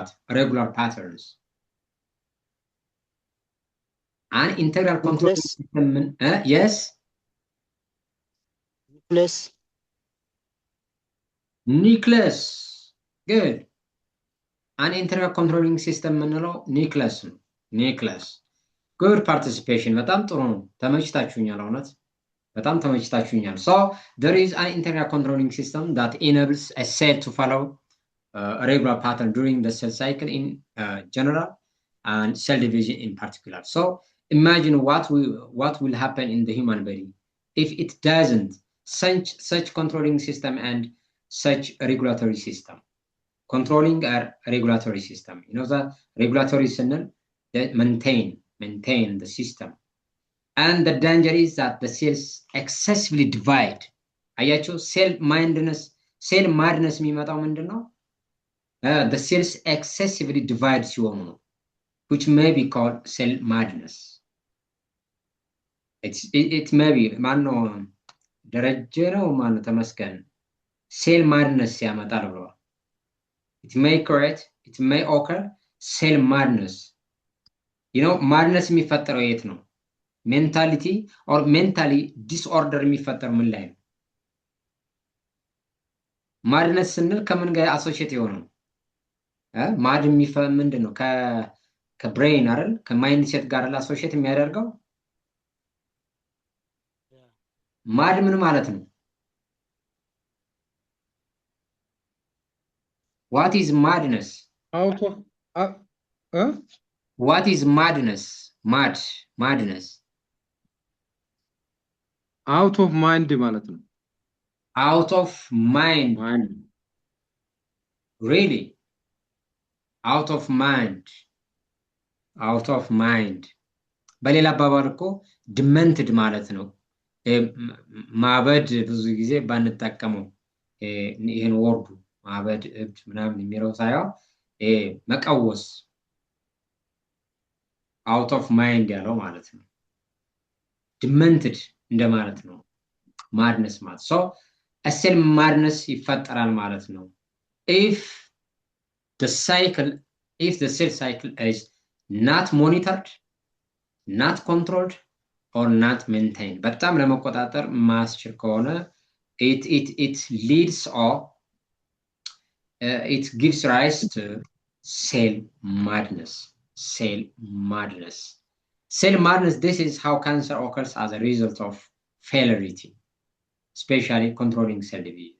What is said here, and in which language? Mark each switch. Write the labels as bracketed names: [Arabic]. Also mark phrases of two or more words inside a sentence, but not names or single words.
[English] Regular patterns. An integral controlling system, yes? Nucleus. Good. An integral controlling system ምንለው nucleus ነው። Nucleus. Good participation. [Amharic] በጣም ጥሩ ነው። ተመችታችሁኛል እውነት። በጣም ተመችታችሁኛል። [English] So there is an integral controlling system that enables a cell to follow a regular pattern during the cell cycle in general and cell division in particular. So imagine what will happen in the human body if it doesn't such controlling system and such regulatory system. Controlling a regulatory system. You know the regulatory signal that maintain the system. And the danger is that the cells excessively divide. [Amharic] አያችሁ [English] cell madness [Amharic] የሚመጣው ምንድነው? [English] The cells excessively divide [Amharic] ሲሆኑ ነው, [English] which may be called cell madness. It may be [Amharic] ማነው ደረጀ ነው ማነው ተመስገን [English] cell madness [Amharic] ያመጣል ብለዋል። [English] It may occur cell madness. You know, [Amharic] madness የሚፈጠረው የት ነው? [English] Mentality or mentally disorder [Amharic] የሚፈጠር ምን ላይ ነው? madness ስንል ከምን ጋር አሶሺየት የሆነው? ማድ ምንድን ነው? ከብሬን አይደል? ከማይንድ ሴት ጋር አሶሺየት የሚያደርገው ማድ ምን ማለት ነው? [English] What is madness? Out of What is madness? Madness. Out of mind [Amharic] ማለት ነው። [English] Out of mind. Really? Out of mind. Out of mind. [Amharic] በሌላ አባባል እኮ demented ማለት ነው። ማበድ ብዙ ጊዜ ባንጠቀመው ይሄን ወርዱ ማበድ እብድ ምናምን የሚለው ሳይሆን መቀወስ [English] out of mind [Amharic] ያለው ማለት ነው። [English] demented [Amharic] እንደማለት ነው [English] madness ማለት so a cell madness [Amharic] ይፈጠራል ማለት ነው [English] if the cell cycle is not monitored, not controlled or not maintained. [Amharic] በጣም ለመቆጣጠር ማስችል ከሆነ [English] it leads or it gives rise to cell madness. Cell madness, this is how cancer occurs as a result of failure, especially controlling cell division.